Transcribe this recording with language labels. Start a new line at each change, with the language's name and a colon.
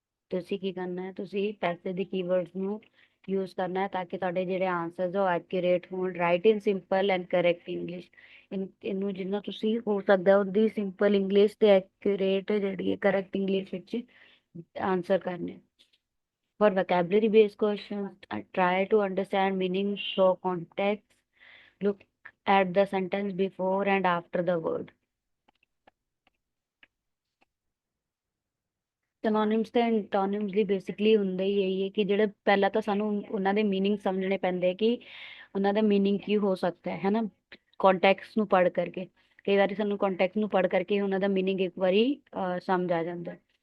Punjabi: ਤੁਸੀਂ ਕੀ ਕਰਨਾ ਹੈ, ਤੁਸੀਂ ਪੈਸੇ ਦੀ ਕੀਵਰਡਸ ਨੂੰ ਯੂਜ਼ ਕਰਨਾ ਹੈ ਤਾਂ ਕਿ ਤੁਹਾਡੇ ਜਿਹੜੇ ਆਨਸਰਸ ਉਹ ਐਕੂਰੇਟ ਹੋਣ।
English: write in simple and correct English,
Punjabi: ਇਹਨੂੰ ਜਿੰਨਾ ਤੁਸੀਂ ਹੋ ਸਕਦਾ ਉਹਦੀ ਸਿੰਪਲ ਇੰਗਲਿਸ਼ ਤੇ ਐਕੂਰੇਟ ਜਿਹੜੀ ਹੈ ਕਰੈਕਟ ਇੰਗਲਿਸ਼ ਵਿੱਚ ਆਨਸਰ ਕਰਨੇ।
English: For vocabulary based questions, try to understand meaning through context. Look at the sentence before and after the word।
Punjabi: Synonyms ਤੇ ਐਂਟੋਨਿਮਸ ਲਈ ਬੇਸਿਕਲੀ ਹੁੰਦਾ ਹੀ ਇਹੀ ਹੈ ਕਿ ਜਿਹੜੇ ਪਹਿਲਾਂ ਤਾਂ ਸਾਨੂੰ ਉਹਨਾਂ ਦੇ ਮੀਨਿੰਗ ਸਮਝਣੇ ਪੈਂਦੇ ਕਿ ਉਹਨਾਂ ਦਾ ਮੀਨਿੰਗ ਕੀ ਹੋ ਸਕਦਾ ਹੈ ਨਾ, ਕੰਟੈਕਸਟ ਨੂੰ ਪੜ੍ਹ ਕਰਕੇ। ਕਈ ਵਾਰੀ ਸਾਨੂੰ ਕੰਟੈਕਸਟ ਨੂੰ ਪੜ੍ਹ ਕਰਕੇ ਉਹਨਾਂ ਦਾ ਮੀਨਿੰਗ ਇੱਕ ਵਾਰੀ ਸਮਝ ਆ ਜਾਂਦਾ ਹੈ।